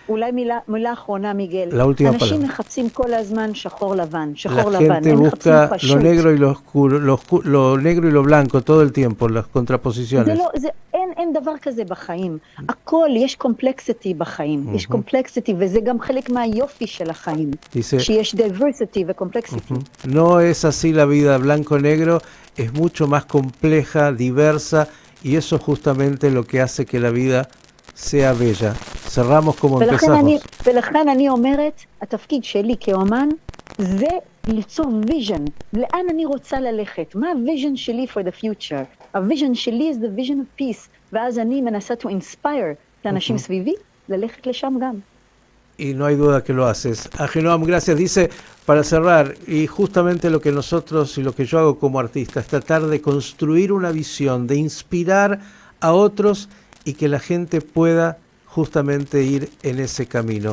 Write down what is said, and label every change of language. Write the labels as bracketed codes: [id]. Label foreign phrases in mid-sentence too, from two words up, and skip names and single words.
[es] La última palabra. La gente busca lo negro y lo oscuro, lo negro y lo blanco todo el tiempo, las contraposiciones. [he] אין דבר כזה בחיים. הכל, יש קומפלקסיטי בחיים. יש קומפלקסיטי, וזה גם חלק מהיופי של החיים. שיש diversity וקומפלקסיטי. [es] No es así la vida blanco-negro, es mucho más compleja, diversa, y eso es justamente lo que hace que la vida sea bella. Cerramos como empezamos. [he] ולכן אני אומרת, התפקיד שלי כאומן, זה ליצור vision. לאן אני רוצה ללכת? מה הvision שלי [en] for the future? [he] הvision שלי [en] is the vision of peace. [he] ואז אני מנסה [en] to inspire [he] את האנשים סביבי, ללכת לשם גם. [es] Y no hay duda que lo haces. Ahinoam, gracias. Dice, para cerrar, y justamente lo que nosotros y lo que yo hago como artista es tratar de construir una visión, de inspirar a otros y que la gente pueda justamente ir en ese camino.